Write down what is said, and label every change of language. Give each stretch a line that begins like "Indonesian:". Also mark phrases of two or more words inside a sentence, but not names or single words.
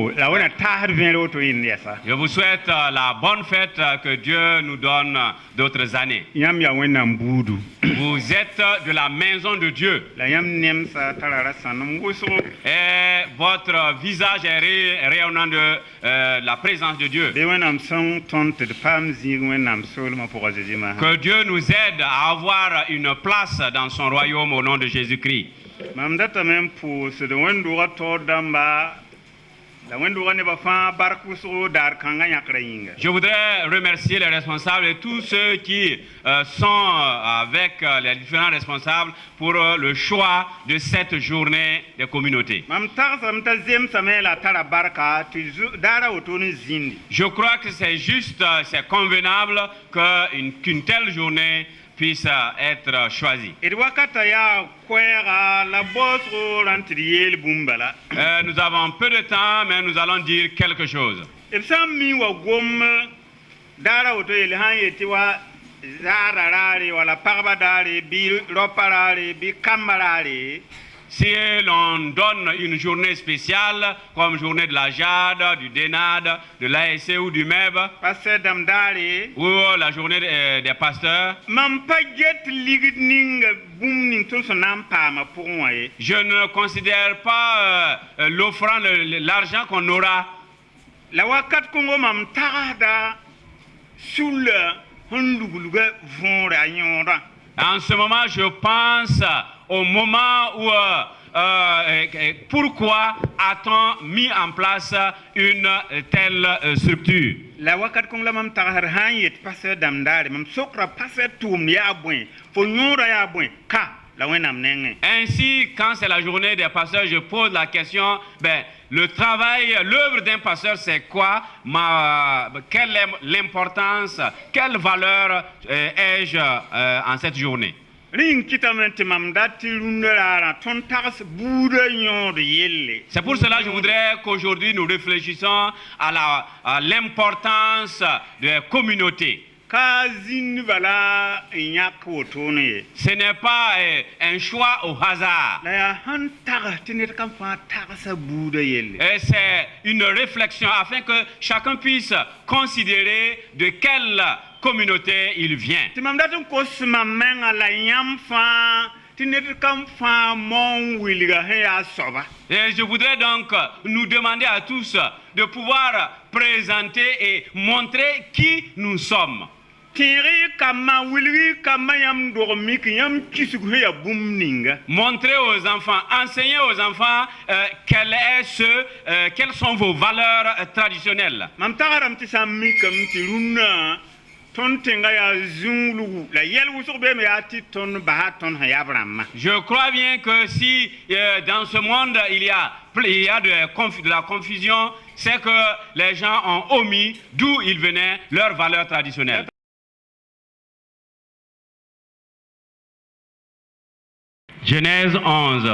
Mossi: wena tahar vẽer woto yĩnd yɛsa
French: Je vous souhaite la bonne fête, que Dieu nous donne d'autres années.
Mossi: yãmb yaa wẽnnaam buudu
French: Vous êtes de la maison de Dieu
Mossi: la yãmb nemsa tara ra sãnem wʋsgo
French: et votre visage est rayonnant de la présence de Dieu.
Mossi: bɩ wẽnnaam sõng tõnd tɩ d paam zĩig wẽnnaam soolmã pʋgã zeezi maasã
French: Que Dieu nous aide à avoir une place dans son royaume au nom de Jésus-Christ.
Mossi: mam datame n pʋʋsd wẽn-doogã taoor dãmba la wẽn-doogã nebã fãa bark wʋsgo daar kãngã yãkrã yĩnga
French: Je voudrais remercier les responsables et tous ceux qui sont avec les différents responsables pour le choix de cette journée des communautés.
Mossi: mam tagsame t'a zemsame la tara barka tɩ daara woto ne zĩndi
French: Je crois que c'est juste, c'est convenable qu'une telle journée puisse être choisie.
Mossi: d wakata yaa koɛɛga la baoosgo rãn tɩ d yeel bũmb bala
French: Nous avons peu de temps, mais nous allons dire quelque chose.
Mossi: d sã n mi wa gom daara woto yel sã n yetɩ wa zaara raare wala pagba daare bɩ raopa raare bɩ kamba raare
French: Si l'on donne une journée spéciale, comme journée de la Jade, du Dénade, de l'ASC ou du MEB,
Mossi: pa sɛ dãmb daare
French: ou la journée des pasteurs,
Mossi: mam pa get ligd ninga bũmb ning tõnd sẽn na n paama pʋgẽ wã ye
French: je ne considère pas l'offrande, l'argent qu'on aura.
Mossi: la wakat kõngo mam tagsda sulla sẽn luglga võore a yõodã
French: En ce moment, je pense au moment où pourquoi a-t-on mis en place une telle structure?
Mossi: la wakat kõng la mam tagsd sã n yet pa sɛ dãmb daare mam sokra pa sɛ tʋʋmd yaa bõe fo yõoda yaa bõe ka la wẽnnaam nengẽ
French: Ainsi, quand c'est la journée des pasteurs, je pose la question, le travail, l'œuvre d'un pasteur, c'est quoi? Quelle est l'importance, quelle valeur ai-je en cette journée?
Mossi: rĩng kɩtame tɩ mam dat tɩ rũndã raarã tõnd tags buudã yõod yelle
French: C'est pour cela que je voudrais qu'aujourd'hui nous réfléchissions à l'importance des communautés.
Mossi: ka zĩnd bala n yãk wotone ye
French: Ce n'est pas un choix au hasard.
Mossi: la yaa sẽn tags tɩ ned kam fãa tagsa buudã yelle
French: Et c'est une réflexion afin que chacun puisse considérer de quelle communauté il vient.
Mossi: tɩ mam dat n kos mam menga la yãmb fãa tɩ ned kam fãa maon wilga sẽn yaa soaba
French: Et je voudrais donc nous demander à tous de pouvoir présenter et montrer qui nous sommes.
Mossi: tẽeg kamma wilgi kamma yãmb dog mik yãmb kisg sẽn yaa bũmb ninga
French: Montrer aux enfants, enseigner aux enfants quelles sont vos valeurs traditionnelles.
Mossi: mam tagrame tɩ sã n mikame tɩ rũnnã tõnd tẽnga yaa zũulgu la yɛl wʋsg beeme yaa tɩ tõnd basa tõnd sẽn yab rãmbã
French: Je crois bien que si dans ce monde il y a de la confusion, c'est que les gens ont omis d'où ils venaient, leurs valeurs traditionnelles. Genèse 11.